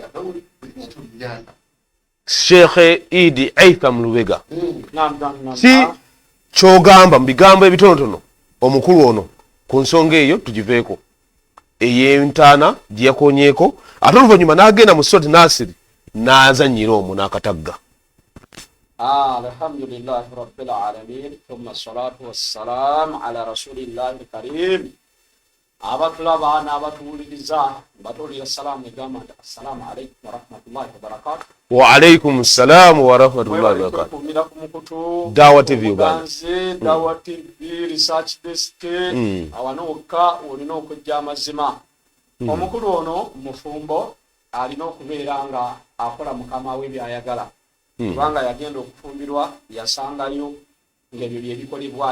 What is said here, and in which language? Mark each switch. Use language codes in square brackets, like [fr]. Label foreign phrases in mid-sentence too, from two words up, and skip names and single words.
[lg] Sheikh Idi Aitham Lubega si kyogamba mu bigambo ebitonotono omukulu ono ku nsonga eyo tugiveeko ey'entaana gye yakonyeeko ate oluvannyuma n'agenda mu Soti Nasiri n'azannyira omwo n'akatagga. [ar] الحمد لله رب العالمين ثم الصلاة والسلام على رسول الله الكريم. [lg] Abatulaba n'abatuwuliriza batulira salaamu egamba nti [ar] السلام عليكم ورحمة الله وبركاته. وعليكم السلام ورحمة الله وبركاته. [lg] Kumira ku mukutu Daawa TV Uganda. Daawa TV [en] research desk [lg] awano wokka olina okujja amazima. Omukulu ono mufumbo alina okubeera nga akola mukama we byayagala. kubanga yagenda okufumbirwa yasangayo ng'ebyo bye bikolebwayo.